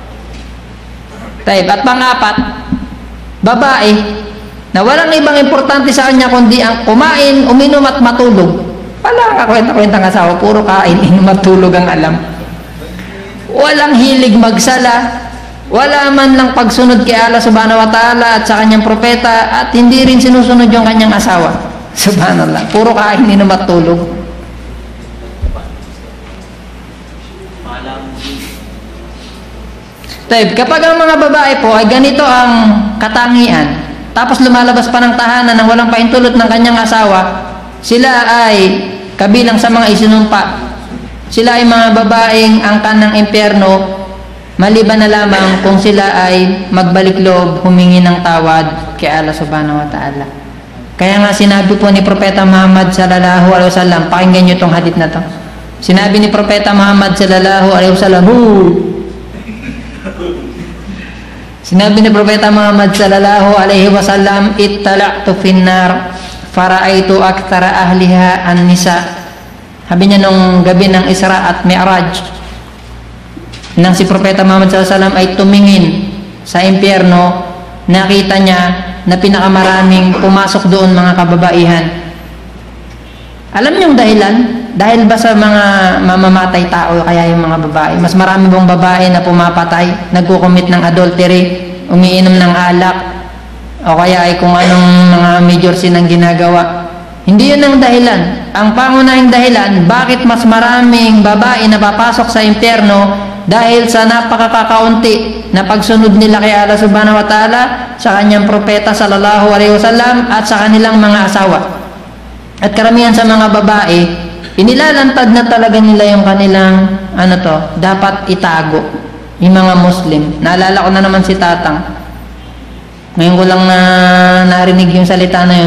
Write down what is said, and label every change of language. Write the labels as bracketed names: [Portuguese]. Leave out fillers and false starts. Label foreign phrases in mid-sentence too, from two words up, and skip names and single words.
[Filipino] At pangapat, babae, na walang ibang importante sa kanya kundi ang kumain, uminom at matulog. Wala kang kakwenta-kwentang asawa, puro kain, inom at tulog ang alam. Walang hilig magsala, wala man lang pagsunod kay Allah [Arabic] سبحانه وتعالى [Filipino] at sa kanyang propeta, at hindi rin sinusunod yung kanyang asawa. Subhanallah, puro kain, inom at tulog. Kapag ang mga babae po ay ganito ang katangian, tapos lumalabas pa ng tahanan nang walang pahintulot ng kanyang asawa, sila ay kabilang sa mga isinumpa. Sila ay mga babaeng angkan ng impyerno, maliban na lamang kung sila ay magbalik loob, humingi ng tawad kay Allah [Arabic] سبحانه وتعالى. [Filipino] Kaya nga sinabi po ni Propeta Muhammad [Arabic] صلى الله عليه وسلم, [Filipino] pakinggan nyo itong hadith na to. Sinabi ni Propeta Muhammad [Arabic] صلى الله عليه وسلم, [Filipino] sinabi ni Propeta Muhammad [Arabic] صلى الله عليه وسلم, اطلعت في النار فرأيت أكثر أهلها النساء. [Filipino] Sabi niya nung gabi ng Isra at Mi'raj, nang si Propeta Muhammad [Arabic] صلى الله عليه وسلم [Filipino] ay tumingin sa impyerno, nakita niya na pinakamaraming pumasok doon mga kababaihan. Alam niyo yung dahilan? Dahil ba sa mga mamamatay tao kaya yung mga babae? Mas marami bang babae na pumapatay, nagkukumit ng adultery, umiinom ng alak, o kaya ay kung anong mga [English] major sin [Filipino] ang ginagawa? Hindi yun ang dahilan. Ang pangunahing dahilan, bakit mas maraming babae na papasok sa impyerno dahil sa napakakaunti na pagsunod nila kay Allah [Arabic] سبحانه وتعالى, [Filipino] sa kanyang propeta [Arabic] صلى الله عليه وسلم, [Filipino] at sa kanilang mga asawa. At karamihan sa mga babae, inilalantad na talaga nila yung kanilang dapat itago, yung mga Muslim. Naalala ko na naman si Tatang. Ngayon ko lang narinig yung salita na yun.